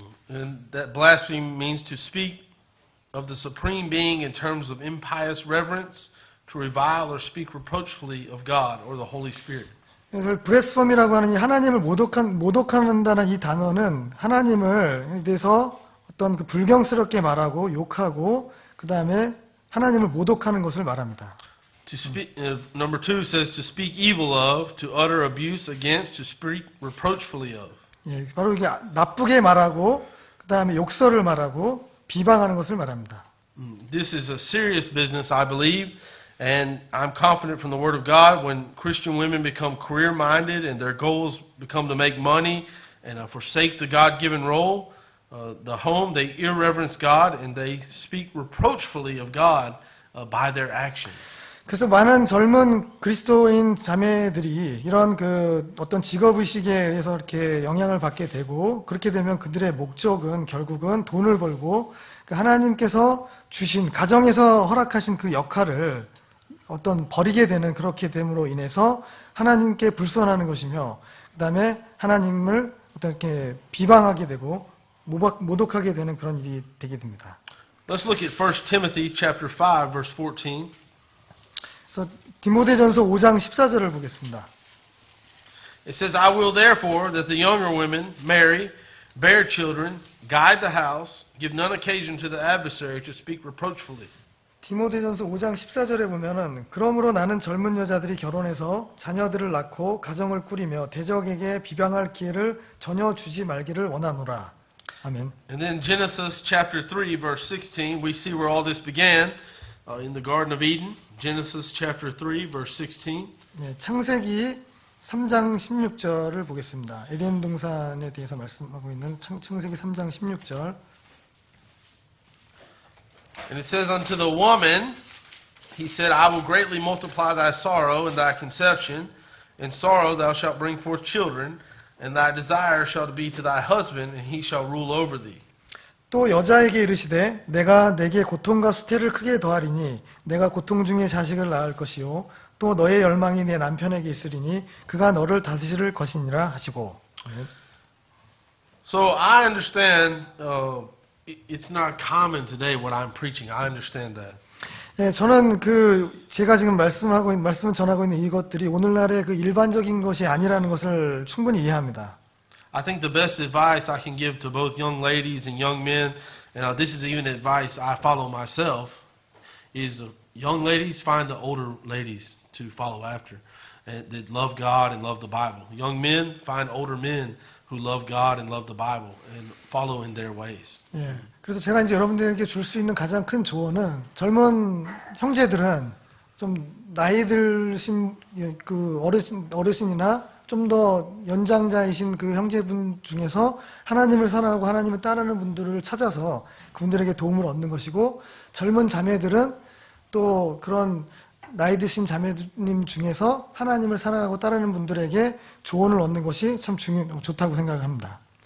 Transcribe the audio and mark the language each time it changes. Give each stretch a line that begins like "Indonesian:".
English: And that blaspheme means to speak of the supreme being in terms of impious reverence, to revile or speak reproachfully of God or the Holy Spirit.
Korean: 그래서 브레스펌이라고 하는 이 하나님을 모독한다는 이 단어는 하나님을 대해서 어떤 그 불경스럽게 말하고 욕하고 그 다음에 하나님을 모독하는 것을 말합니다.
English: To speak, number 2 says to speak evil of, to utter abuse against, to speak reproachfully of.
Korean: 예, 바로 이게 나쁘게 말하고 그 다음에 욕설을 말하고 비방하는 것을 말합니다.
English: This is a serious business, I believe, and I'm confident from the Word of God when Christian women become career-minded and their goals become to make money and forsake the God-given role, the home, they irreverence God and they speak reproachfully of God by their actions.
Korean: 그래서 많은 젊은 그리스도인 자매들이 이런 그 어떤 직업의식에 의해서 이렇게 영향을 받게 되고 그렇게 되면 그들의 목적은 결국은 돈을 벌고 하나님께서 주신 가정에서 허락하신 그 역할을 어떤 버리게 되는 그렇게 됨으로 인해서 하나님께 불선하는 것이며 그 다음에 하나님을 어떻게 비방하게 되고 모독하게 되는 그런 일이 되게 됩니다.
English: Let's look at 1 Timothy chapter 5 verse 14.
Korean: 그래서 디모데전서 5장 14절을 보겠습니다.
English: It says, I will therefore that the younger women marry, bear children, guide the house, give none occasion to the adversary to speak reproachfully.
Korean: 디모데전서 5장 14절에 보면은 그러므로 나는 젊은 여자들이 결혼해서 자녀들을 낳고 가정을 꾸리며 대적에게 비방할 기회를 전혀 주지 말기를 원하노라. 아멘.
English: And then Genesis chapter 3 verse 16, we see where all this began in the Garden of Eden. Genesis chapter 3 verse 16.
Korean: 네, 창세기 3장 16절을 보겠습니다. 에덴 동산에 대해서 말씀하고 있는 창세기 3장 16절.
English: And it says, unto the woman, he said, I will greatly multiply thy sorrow and thy conception. In sorrow thou shalt bring forth children, and thy desire shall be to thy husband, and he shall rule over thee.
Korean: 또 여자에게 이르시되 내가 내게 고통과 수태를 크게 더하리니 내가 고통 중에 자식을 낳을 것이요 또 너의 열망이 내 남편에게 있으리니 그가 너를 다스릴 것이니라 하시고.
English: So I understand it's not common today what I'm preaching. I understand that.
Korean: 예, 저는 제가 지금 말씀을 전하고 있는 이것들이 오늘날의 그 일반적인 것이 아니라는 것을 충분히 이해합니다.
English: I think the best advice I can give to both young ladies and young men, and this is even advice I follow myself, is young ladies find the older ladies to follow after, and that love God and love the Bible. Young men find older men who love God and love the Bible and follow in their ways.
Korean: 예, 그래서 제가 이제 여러분들에게 줄 수 있는 가장 큰 조언은 젊은 형제들은 좀 나이 들신 그 어르신이나 좀 더 연장자이신 그 형제분 중에서 하나님을 사랑하고 하나님을 따르는 분들을 찾아서 그분들에게 도움을 얻는 것이고, 젊은 자매들은 또 그런 나이 드신 자매님 중에서 하나님을 사랑하고 따르는 분들에게 조언을 얻는 것이 참 좋다고 생각합니다.